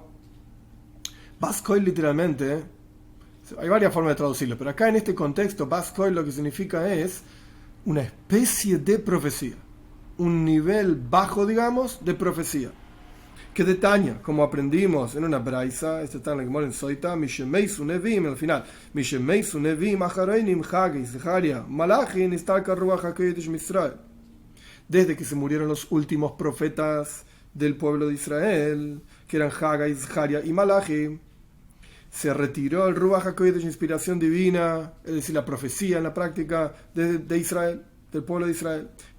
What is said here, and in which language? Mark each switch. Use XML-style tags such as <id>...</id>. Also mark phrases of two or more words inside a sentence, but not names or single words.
<es>Baskoil literalmente, hay varias formas de traducirlo, pero acá en este contexto, Baskoil lo que significa es una especie de profecía, un nivel bajo, digamos, de profecía. Que detalla, como aprendimos en una braisa, esto está en la Gemara en Soita,</es> <he>משמתו נביאים,</he> <es>al final,</es> <he>משמתו נביאים אחרונים,</he> <es>Haggai, Zecharia,</es> <he>מלאכי נסתלקה רוח הקודש מישראל.</he> <es>Desde que se murieron los últimos profetas del pueblo de Israel, que eran Haggai, Zecharia y Malachi, se retiró el</es> <he>רוח הקודש,</he> <es>inspiración divina, es decir, la profecía en la práctica de Israel, del pueblo de Israel.</es>